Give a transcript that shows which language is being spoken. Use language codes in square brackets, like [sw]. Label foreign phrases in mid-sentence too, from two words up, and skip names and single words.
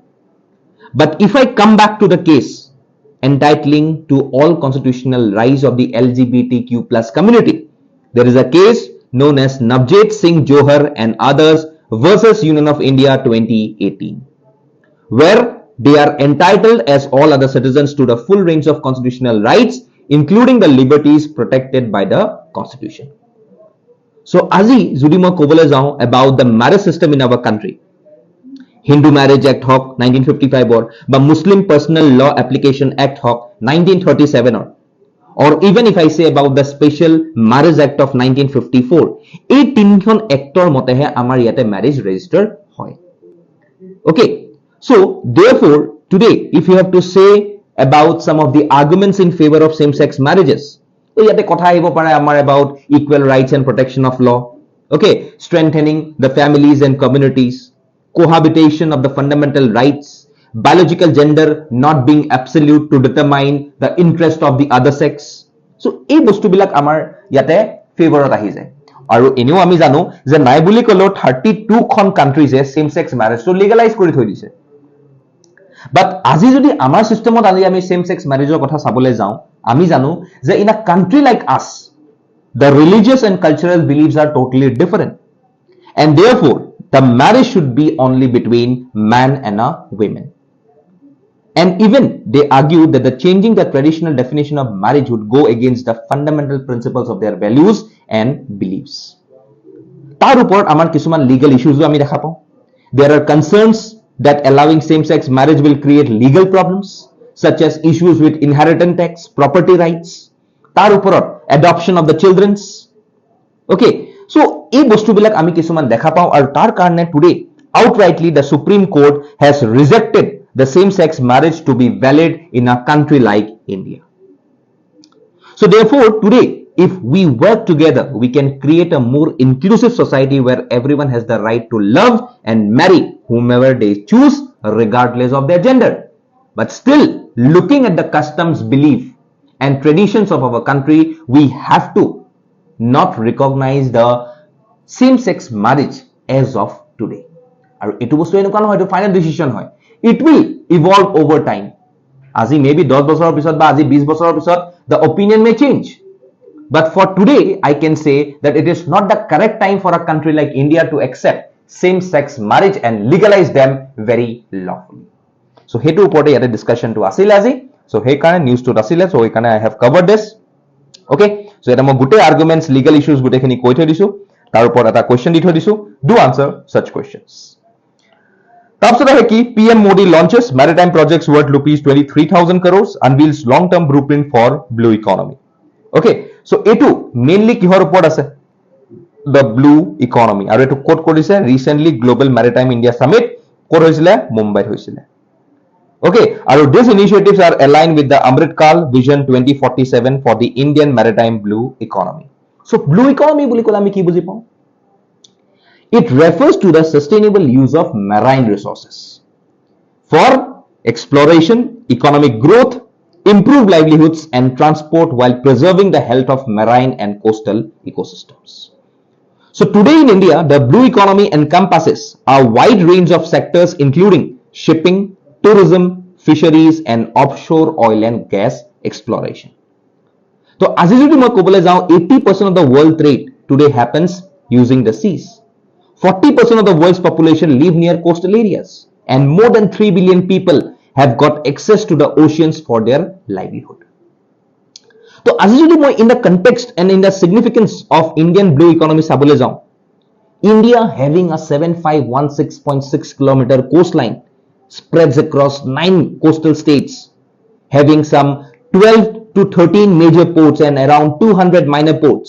[en] But if I come back to the case entitling to all constitutional rights of the LGBTQ plus community, there is a case known as Navjit Singh Johar and others versus Union of India 2018, where they are entitled as all other citizens to the full range of constitutional rights, including the liberties protected by the Constitution. So, [as] আজি যদি মই ক'বলৈ যাওঁ [en] about the marriage system in our country, Hindu Marriage Act হওক 1955 বা Muslim Personal Law Application Act হওক 1937 or even if I say about the Special Marriage Act of 1954, [as] এই তিনিখন এক্টৰ মতেহে আমাৰ ইয়াতে [en] marriage register [as] হয়. [en] Okay. So, therefore, today, if you have to say about some of the arguments in favor of same-sex marriages, so [as] ইয়াত কথা আহিব পাৰে আমাৰ [en] about equal rights and protection of law, okay, strengthening the families and communities, cohabitation of the fundamental rights, biological gender not being absolute to determine the interest of the other sex. [as] So, এই বস্তু বিলাক আমাৰ ইয়াত favorot আহি যায়. আৰু এনেও আমি জানো যে নাই বুলি কলেও 32 খন কান্ট্ৰিজে [en] same sex marriageটো legalize [as] কৰি থৈ দিছে। [en] বাট [as] আজি যদি আমাৰ সিস্টেমত আমি [en] same sex marriageৰ [as] কথা চাবলৈ যাওঁ, আমি জানো যে [en] in a country like us the religious and cultural beliefs are totally different, and therefore the marriage should be only between man and a woman. And even they argued that the changing the traditional definition of marriage would go against the fundamental principles of their values and beliefs. [as] তাৰ ওপৰত আমাৰ কিছুমান [en] legal issues [as] আমি দেখা পাওঁ. [en] There are concerns that allowing same-sex marriage will create legal problems such as issues with inheritance tax, property rights. [as] তাৰ ওপৰত [en] adoption of the children's. Okay, so [as] এই বস্তু বিলাক আমি কিছুমান দেখা পাওঁ আৰু তাৰ কাৰণে [en] today outrightly the Supreme Court has rejected the same-sex marriage to be valid in a country like India. So therefore today, if we work together, we can create a more inclusive society where everyone has the right to love and marry whomever they choose regardless of their gender. But still, looking at the customs, belief and traditions of our country, we have to not recognize the same-sex marriage as of today. [as] আৰু এইটো বস্তু এনেকুৱা নহয়, এইটো [en] final decision [as] হয়, [en] it will evolve over time. [as] আজি মেবি 10 বছৰৰ পিছত বা আজি 20 বছৰৰ পিছত [en] the opinion may change, but for today I can say that it is not the correct time for a country like India to accept same-sex marriage and legalize them very lawfully. [as] So হেতু ওপৰত ইয়াত discussion টো আছিল আজি, so হে কাৰণে news টো আছিলে, so হে কাৰণে [en] I have covered this. [as] Okay, so eta moi gute arguments, [en] legal issues [as] গোটেইখিনি কৈ থৈ দিছো, তাৰ ওপৰত এটা question দি থৈ দিছো, [en] do answer such questions. [as] তাৰপিছত আহে কি, [en] PM Modi launches maritime projects worth rupees 23,000 crores, unveils long-term blueprint for blue economy. [as] Okay, so এইটো mainly কিহৰ ওপৰত আছে? [en] The blue economy. [as] আৰু এইটো ক'ত কৰিছে? Recently Global Maritime India Summit ক'ত হৈছিলে? মুম্বাইত হৈছিলে। [en] Okay, আৰু these initiatives are aligned with the Amrit Kaal Vision 2047 for the Indian maritime blue economy. [as] So [en] blue economy [as] বুলি ক'লে আমি কি বুজি পাওঁ? [en] It refers to the sustainable use of marine resources for exploration, economic growth, improved livelihoods and transport while preserving the health of marine and coastal ecosystems. So today in India, the blue economy encompasses a wide range of sectors including shipping, tourism, fisheries and offshore oil and gas exploration. So as I [as] মই ক'বলৈ যাওঁ, [en] 80% of the world trade today happens using the seas. 40% of the world's population live near coastal areas, and more than 3 billion people have got access to the oceans for their livelihood. So, as in the context and in the significance of Indian blue economy, India having a 7516.6 kilometer coastline spreads across 9 coastal states, having some 12 to 13 major ports and around 200 minor ports.